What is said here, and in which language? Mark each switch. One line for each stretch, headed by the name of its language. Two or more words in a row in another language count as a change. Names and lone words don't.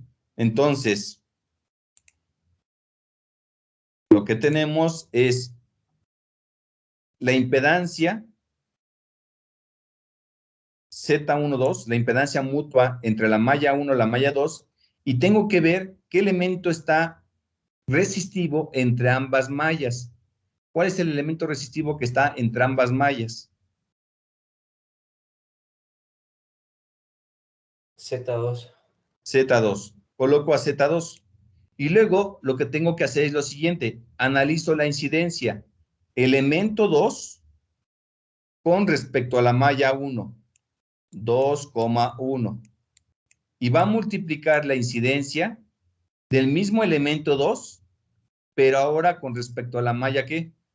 Spanish: Entonces, lo que tenemos es la impedancia Z12, la impedancia mutua entre la malla 1 y la malla 2, y tengo que ver qué elemento está resistivo entre ambas mallas. ¿Cuál es el elemento resistivo que está entre ambas mallas? Z2. Z2. Coloco a Z2. Y luego lo que tengo que hacer es lo siguiente. Analizo la incidencia. Elemento 2 con respecto a la malla 1. 2,1. Y va a multiplicar la incidencia del mismo elemento 2, pero ahora con respecto a la malla, ¿qué?